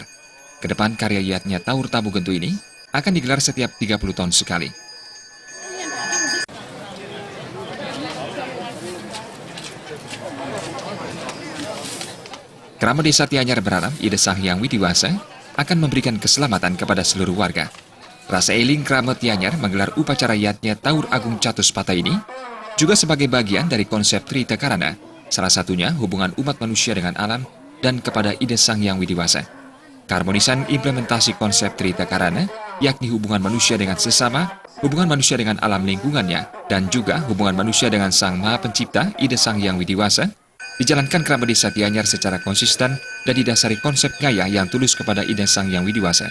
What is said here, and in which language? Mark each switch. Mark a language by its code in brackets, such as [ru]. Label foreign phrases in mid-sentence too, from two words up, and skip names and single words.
[id] Kedepan karya yadnya Taur Tabuh Gentuh ini akan digelar setiap 30 tahun sekali. Kerama Desa Tianyar berharap ide Sang Yang Widiwasa akan memberikan keselamatan kepada seluruh warga. Rasa eling Kerama Tianyar menggelar upacara yadnya Taur Agung Catus Pata ini juga sebagai bagian dari konsep Trita Karana, salah satunya hubungan umat manusia dengan alam dan kepada ide Sang Yang Widiwasa. Keharmonisan implementasi konsep Trita Karana, yakni hubungan manusia dengan sesama, hubungan manusia dengan alam lingkungannya, dan juga hubungan manusia dengan Sang Maha Pencipta, ide Sang Yang Widiwasa, dijalankan Kerama Desa Tianyar secara konsisten dan didasari konsep ngaya yang tulus kepada ide Sang Yang Widiwasa.